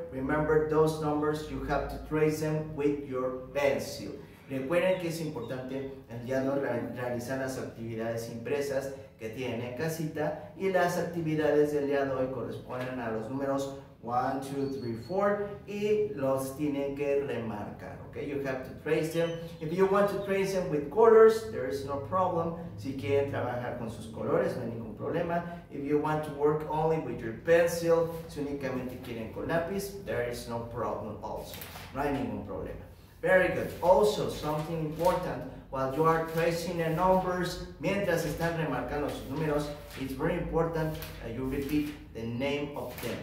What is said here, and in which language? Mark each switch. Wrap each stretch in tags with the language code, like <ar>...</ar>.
<en>Remember those numbers, you have to trace them with your pencil.</en> <es>Recuerden que es importante el día de hoy realizar las actividades impresas que tienen en casita, y las actividades del día de hoy corresponden a los números 1, 2, 3, 4 y los tienen que remarcar.</es> <en>Okay, you have to trace them. If you want to trace them with colors, there is no problem.</en> <es>Si quieren trabajar con sus colores, no hay ningún problema.</es> <en>If you want to work only with your pencil,</en> <es>si únicamente quieren con lápiz,</es> <en>there is no problem also.</en> <es>No hay ningún problema.</es> <en>Very good. Also, something important, while you are tracing the numbers,</en> <es>mientras están remarcando sus números,</es> <en>it's very important that you repeat the name of them.</en>